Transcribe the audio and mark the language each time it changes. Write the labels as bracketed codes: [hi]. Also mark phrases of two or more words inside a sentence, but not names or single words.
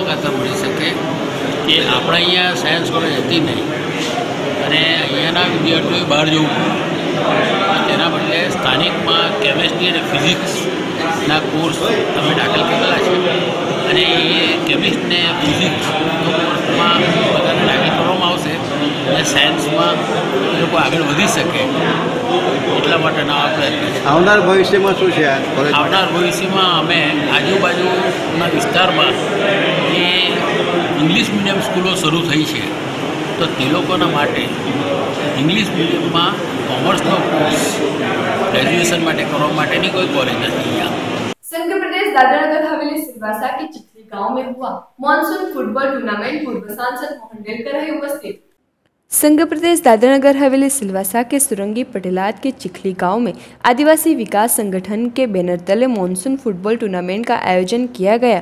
[gu] ખાતર મળી શકે કિ આપણે અહીંયા [en] science college [gu] હતી નહીં અને અહીંયાના વિદ્યાર્થીઓએ બહાર જવું પડે તેના બદલે સ્થાનિક મેં કેમિસ્ટ્રી ઔર ફિઝિક્સના કોર્સ અમે દાખલ કરેલા છે અને એ કેમિસ્ટ ને [en] physics course [gu] મેં બધાને દાખલ કરવામાં આવશે અને સાયન્સ મેં એ લોકો આગળ વધી શકે એટલા માટેના આ પ્રયત્ન છે। આવનાર ભવિષ્યમાં શું છે આ કોલેજ? આવનાર ભવિષ્યમાં અમે આજુબાજુના વિસ્તારમાં જે [en] English medium [gu] સ્કૂલો શરૂ થઈ છે તો તે લોકોના માટે [en] English mediumમાં [gu] કોમર્સનો કોર્સ ગ્રેજ્યુએશન માટે કરવા માટેની કોઈ કોલેજ નથી અહીંયા। [hi] संघ प्रदेश दादरा नगर हवेली सिलवासा के चिखली गांव में हुआ [en] monsoon football tournament. [hi] पूर्व सांसद मोहन डेलकर रहे उपस्थित। संघ प्रदेश दादरा नगर हवेली सिलवासा के सुरंगी पटेलात के चिखली गांव में आदिवासी विकास संगठन के बैनर तले [en] monsoon football tournament [hi] का आयोजन किया गया।